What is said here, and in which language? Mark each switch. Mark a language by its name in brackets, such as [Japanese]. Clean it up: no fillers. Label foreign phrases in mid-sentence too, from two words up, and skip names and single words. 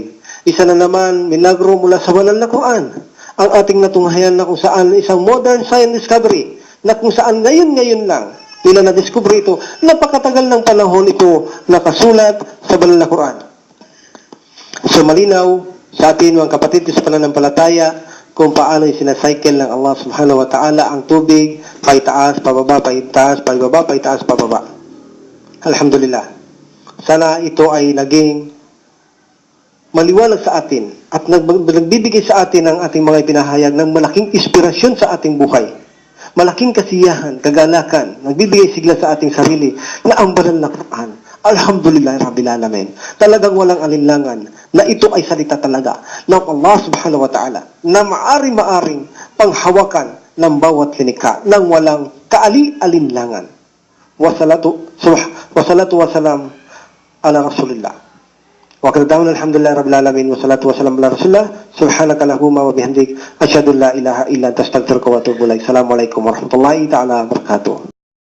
[Filipino] Isa na naman milagro mula sa banal na Quran ang ating natunghayan na kung saan isang [English] modern science discovery [Filipino] na kung saan ngayon lang nila na-discover ito, napakatagal ng panahon ito nakasulat sa banal na Quran. So malinaw sa atin mga kapatid sa pananampalataya kung paano yung sinacycle ng Allah [Arabic] سبحانه وتعالى [Filipino] ang tubig, paitaas, pababa, paitaas, pababa, paitaas, pababa. Alhamdulillah. Sana ito ay naging maliwanag sa atin at nagbibigay sa atin ang ating mga ipinahayag ng malaking inspirasyon sa ating buhay. Malaking kasiyahan, kagalakan, nagbibigay sigla sa ating sarili na ang banal na Quran. [Arabic] الحمد لله رب العالمين. [Filipino] Talagang walang alinlangan na ito ay salita talaga ng Allah [Arabic] سبحانه وتعالى [Filipino] na maari-maaring panghawakan ng bawat linikha nang walang kaali-alinlangan. [Arabic] والصلاة والسلام على رسول الله. وآخر دعوانا الحمد لله رب العالمين والصلاة والسلام على رسول الله سبحانك اللهم وبحمدك أشهد أن لا إله إلا أنت أستغفرك وأتوب إليك. السلام عليكم ورحمة الله تعالى وبركاته.